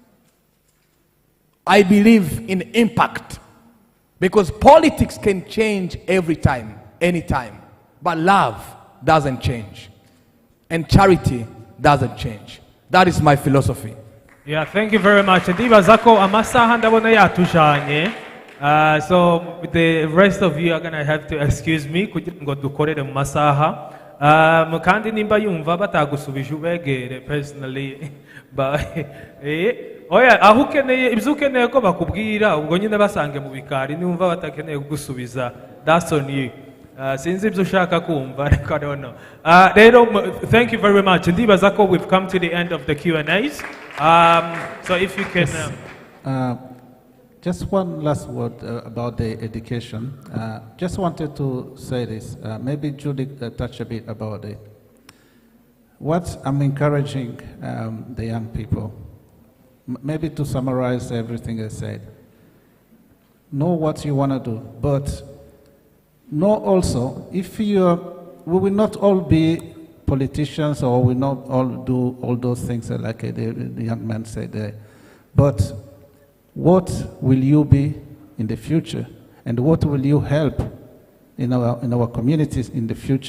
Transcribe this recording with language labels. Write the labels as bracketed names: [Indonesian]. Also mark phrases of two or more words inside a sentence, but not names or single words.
[English] I believe in impact. Because politics can change every time, anytime. But love doesn't change. And charity doesn't change. That is my philosophy. Yeah, thank you very much. [Rundi] Ndibaza ko amasaha ndabona yatujanye. [English] So the rest of you are going to have to excuse me [Rundi] kugira ngo dukorere mu masaha. Kandi nimba yumva batagusubije ubegere personally. Oya, aho ukeneye ibyo ukeneye ko bakubwira ubwo nyine basange mu bikari niwumva batakeneye kugusubiza. [English] That's on you. Since [Rundi] ibyo ushaka kumva, [English] I don't know. Thank you very much. [Rundi] Ndibaza ko [English] we've come to the end of the Q&As. So if you can... Just one last word about the education. Just wanted to say this. Maybe Julie touched a bit about it. What I'm encouraging the young people, maybe to summarize everything I said, know what you want to do, but know also, we will not all be politicians or we will not all do all those things like the young man said, but what will you be in the future, and what will you help in our communities in the future?